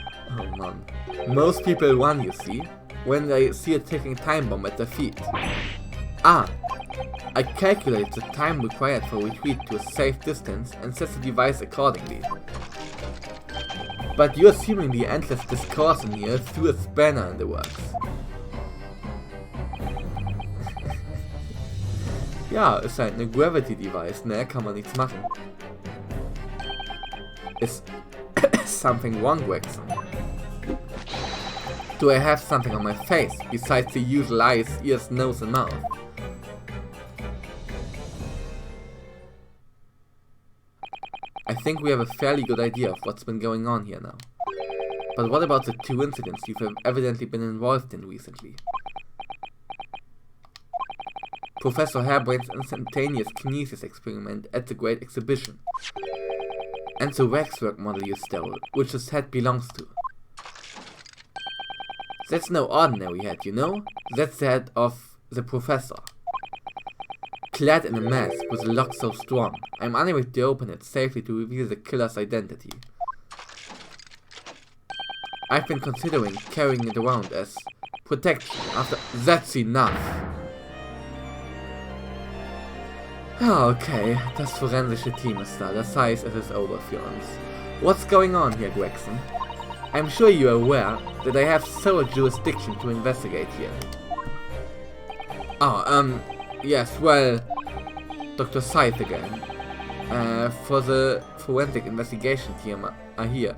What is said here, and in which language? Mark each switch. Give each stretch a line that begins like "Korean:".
English: Oh man. Most people run, you see, when they see a ticking time bomb at their feet. Ah, I calculate the time required for retreat to a safe distance and set the device accordingly. But your seemingly endless discourse in here threw a spanner in the works.
German: Ja, ist halt eine Gravity-Device, ne? Kann man nichts machen.
English: Is something wrong, Gregson? Do I have something on my face, besides the usual eyes, ears, nose and mouth? I think we have a fairly good idea of what's been going on here now. But what about the two incidents you've evidently been involved in recently? Professor Harebrain's instantaneous kinesis experiment at the Great Exhibition. And the waxwork model you stole, which this head belongs to. That's no ordinary head, you know? That's the head of the Professor. Clad in a mask with a lock so strong, I'm unable to open it safely to reveal the killer's identity. I've been considering carrying it around as protection after— That's enough!
German: Okay, das forensische Team ist da. Das heißt, es ist over für uns.
English: What's going on here, Gregson? I'm sure you're aware that I have sole jurisdiction to investigate here. Oh, yes, well, Dr. Scythe again. For the forensic investigation team are here.